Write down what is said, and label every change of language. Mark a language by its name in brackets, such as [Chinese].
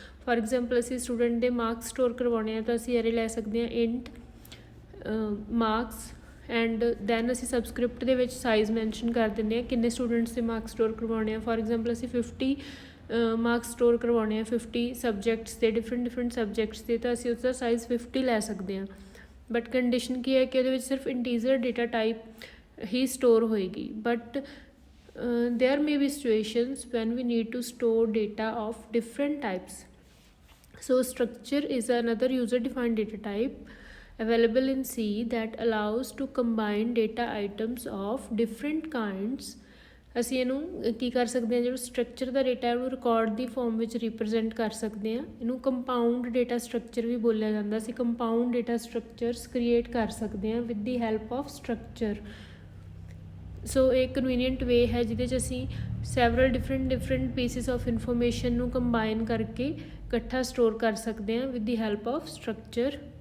[Punjabi] For example ਅਸੀਂ student ਦੇ marks store ਕਰਵਾਉਣੇ ਆ ਤਾਂ ਅਸੀਂ ਐਰੇ ਲੈ ਸਕਦੇ ਹਾਂ ਇੰਟ ਮਾਰਕਸ ਐਂਡ ਦੈਨ ਅਸੀਂ ਸਬਸਕ੍ਰਿਪਟ ਦੇ ਵਿੱਚ ਸਾਈਜ਼ ਮੈਂਸ਼ਨ ਕਰ ਦਿੰਦੇ ਹਾਂ ਕਿੰਨੇ ਸਟੂਡੈਂਟਸ ਦੇ ਮਾਰਕਸ ਸਟੋਰ ਕਰਵਾਉਣੇ ਆ। ਫੋਰ ਐਗਜ਼ਾਮਪਲ ਅਸੀਂ 50 ਮਾਰਕਸ ਸਟੋਰ ਕਰਵਾਉਣੇ ਆ 50 ਸਬਜੈਕਟਸ ਦੇ, ਡਿਫਰੈਂਟ ਸਬਜੈਕਟਸ ਦੇ, ਤਾਂ ਅਸੀਂ ਉਸਦਾ ਸਾਈਜ਼ 50 ਲੈ ਸਕਦੇ ਹਾਂ। ਬਟ ਕੰਡੀਸ਼ਨ ਕੀ ਹੈ ਕਿ ਉਹਦੇ ਵਿੱਚ ਸਿਰਫ ਇੰਟੀਜ਼ਰ ਡੇਟਾ ਟਾਈਪ ਹੀ ਸਟੋਰ ਹੋਏਗੀ। [English] But there may be situations when we need to store data of different types. So structure is another user defined data type available in C that allows to combine data items of different kinds. [Punjabi] ਅਸੀਂ ਇਹਨੂੰ ਕੀ ਕਰ ਸਕਦੇ ਹਾਂ, ਜਿਹੜਾ structure ਦਾ data ਹੈ ਉਹਨੂੰ record ਦੀ form ਵਿੱਚ represent ਕਰ ਸਕਦੇ ਹਾਂ। ਇਹਨੂੰ ਕੰਪਾਊਂਡ ਡੇਟਾ ਸਟਰਕਚਰ ਵੀ ਬੋਲਿਆ ਜਾਂਦਾ। ਅਸੀਂ ਕੰਪਾਊਂਡ ਡੇਟਾ ਸਟਰਕਚਰਸ ਕ੍ਰੀਏਟ ਕਰ ਸਕਦੇ ਹਾਂ [English] With the help of structure. [Punjabi] ਸੋ ਇਹ ਕਨਵੀਨੀਅੰਟ ਵੇ ਹੈ ਜਿਹਦੇ 'ਚ ਅਸੀਂ several different pieces of information ਨੂੰ ਕੰਬਾਈਨ ਕਰਕੇ ਇਕੱਠਾ ਸਟੋਰ ਕਰ ਸਕਦੇ ਹਾਂ [English] With the help of structure.